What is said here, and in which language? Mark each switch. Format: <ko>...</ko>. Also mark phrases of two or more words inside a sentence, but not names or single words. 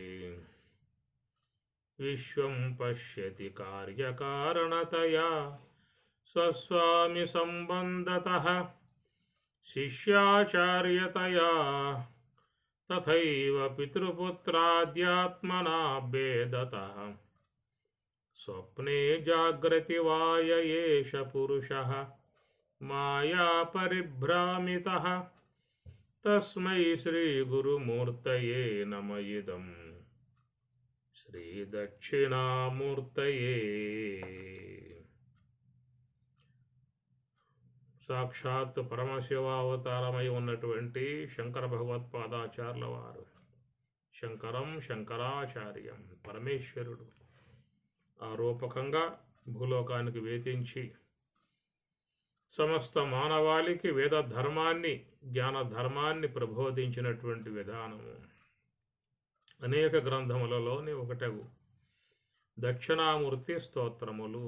<sa>विश्वं पश्यति कार्यकारणतया स्वस्वामि सम्बन्धतः शिष्याचार्यतया तथैव पितृपुत्राद्यात्मना भेदतः स्वप्ने जाग्रति वाय एष पुरुषः माया परिभ्रामितः। तस्मै श्रीगुरुमूर्तये नम इदं श्रीदक्षिणामूर्तये।</sa> <te>సాక్షాత్ పరమశివావతారమై ఉన్నటువంటి శంకర భగవత్పాదాచార్యుల వారు,</te> <sa>శంకరం శంకరాచార్యం,</sa> <te>పరమేశ్వరుడు ఆ రూపకంగా భూలోకానికి వేధించి సమస్త మానవాళికి వేద ధర్మాన్ని జ్ఞాన ధర్మాన్ని ప్రబోధించినటువంటి విధానము అనేక గ్రంథములలోని ఒకటగు దక్షిణామూర్తి స్తోత్రములు.</te>